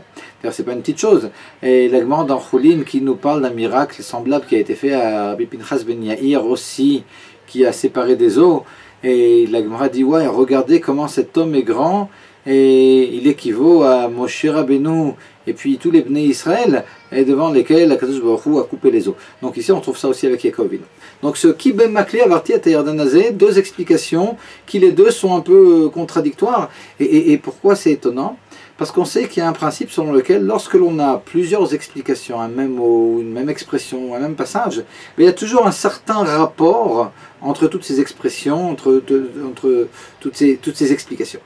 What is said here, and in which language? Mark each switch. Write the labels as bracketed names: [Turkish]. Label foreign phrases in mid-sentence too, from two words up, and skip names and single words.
[French] C'est pas une petite chose. Et la Gemara dans Choulin qui nous parle d'un miracle semblable qui a été fait à Rabbi Pinchas ben Yair aussi, qui a séparé des eaux. Et la Gemara dit, regardez comment cet homme est grand, et il équivaut à Moshe Rabbeinu et puis tous les Bnei Israël, et devant lesquels Akadosh Baruch Hu a coupé les eaux. Donc ici on trouve ça aussi avec Yaakov Avinu. Donc ce [Hebrew] כי במקלי עברתי את הירדן הזה, [French] 2 explications qui les 2 sont un peu contradictoires. Et pourquoi c'est étonnant? Parce qu'on sait qu'il y a un principe selon lequel, lorsque l'on a plusieurs explications, un même mot, une même expression, un même passage, il y a toujours un certain rapport entre toutes ces expressions, entre toutes ces explications.